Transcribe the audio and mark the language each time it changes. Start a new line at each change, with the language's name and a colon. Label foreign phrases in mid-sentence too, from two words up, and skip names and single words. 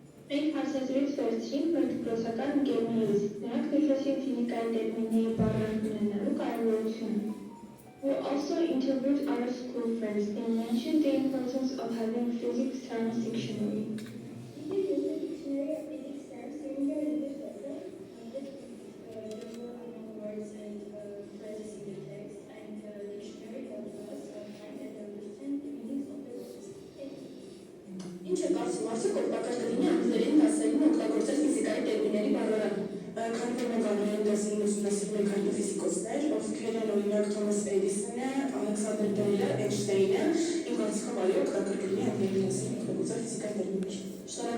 Armenian: Մենք հարցազրույց վերցրինք մեր դպրոցական ընկերներից, նրանք նշեցին ֆիզիկայի տերմինների բառերն ունենալու կարևորությունը.
English: We also interviewed our school friends and mentioned the importance of having physics terms dictionary. Did you use the dictionary of physics terms during your English lesson? There were unknown words and phrases in the text, and the dictionary helped us find and understand the meanings of the words. Thank you.
Armenian: Ինչ է կարծում արդյոք օգտակար կլինի անգլերեն դասերին օգտագործել ֆիզիկայի տերմինների բառարան։ Քանի որ մենք անգլերեն դասերին ուսումնասիրում ենք հայտնի ֆիզիկոսներ, ովքեր են օրինակ Թոմաս Էդիսոնը, Ալեքսանդր Բելը, Էյնշտեյնը, իմ կարծիքով այո օգտակար կլինի անգլերեն դասերին օգտագործել ֆիզիկայի տերմիններ։